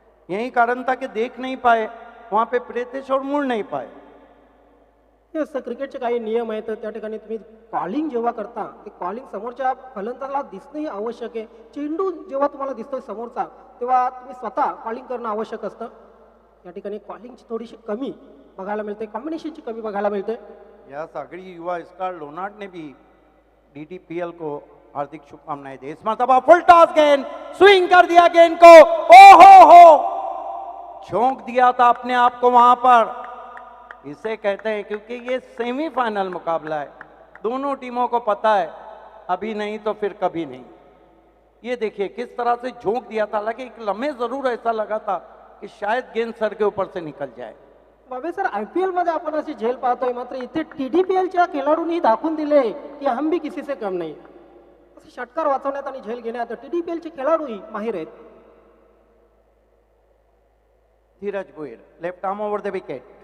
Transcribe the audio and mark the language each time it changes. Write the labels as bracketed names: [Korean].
[Hindi] यही कारण था कि देख नहीं पाए वहां पे प्रीतेश और मुड़ नहीं पाए. [Marathi] येस, क्रिकेटचे काही नियम आहेत. त्या ठिकाणी तुम्ही कॉलिंग जेव्हा करता ते कॉलिंग समोरच्या फलंदाजाला दिसणंही आवश्यक आहे. चेंडू जेव्हा तुम्हाला दिसतोय समोरचा तेव्हा तुम्ही स्वतः कॉलिंग करणं आवश्यक असतं. या ठिकाणी कॉलिंगची थोडीशी कमी बघायला मिळते, कॉम्बिनेशनची कमी बघायला मिळते. [Hindi] यह सागरी युवा स्टार लोनार्ड ने भी डीडीपीएल को हार्दिक शुभकामनाएं दी. इस मरतबा फुल टॉस गेंद, स्विंग कर दिया गेंद को. हो झोंक दिया था अपने आप को वहां पर. इसे कहते हैं, क्योंकि ये सेमीफाइनल मुकाबला है, दोनों टीमों को पता है अभी नहीं तो फिर कभी नहीं. ये देखिए किस तरह से झोंक दिया था. हालांकि एक लम्हे जरूर ऐसा लगा था कि शायद गेंद सर के ऊपर से निकल जाए. [Marathi] बाबे सर, आयपीएल मध्ये आपण अशी झेल पाहतोय, मात्र इथे टीडीपीएलच्या खेळाडूंनी दाखवून दिले की [Hindi] हम भी किसी से कम नहीं. [Marathi] असे षटकार वाचवण्यात आणि झेल घेण्यात टीडीपीएलचे खेळाडूही माहिर आहेत. [English] Dheeraj Bhuir left arm over the wicket.